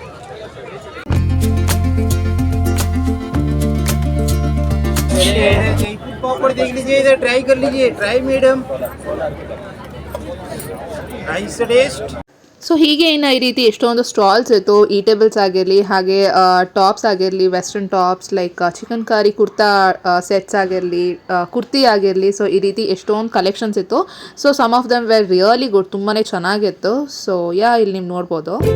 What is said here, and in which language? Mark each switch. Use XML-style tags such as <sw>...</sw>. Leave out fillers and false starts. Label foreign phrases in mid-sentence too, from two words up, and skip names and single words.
<hi>पापड़ देख लीजिए, इधर ट्राई कर लीजिए.</hi> <en>Try madam, nice taste.</en> <kn>ಸೊ ಹೀಗೆ ಇನ್ನು ಈ ರೀತಿ ಎಷ್ಟೊಂದು ಸ್ಟಾಲ್ಸ್ ಇತ್ತು. ಈಟೇಬಲ್ಸ್ ಆಗಿರಲಿ, ಹಾಗೆ ಟಾಪ್ಸ್ ಆಗಿರಲಿ,</kn> <en>western tops like chikan kari kurta sets</en> <kn>ಆಗಿರಲಿ, ಕುರ್ತಿ ಆಗಿರಲಿ. ಸೊ ಈ ರೀತಿ ಎಷ್ಟೊಂದು ಕಲೆಕ್ಷನ್ಸ್ ಇತ್ತು.</kn> <en>so some of them were really good, ತುಂಬಾ ಚೆನ್ನಾಗಿತ್ತು.</en> <kn>ಸೊ ಇಲ್ಲಿ ನೀವು ನೋಡ್ಬೋದು.</kn>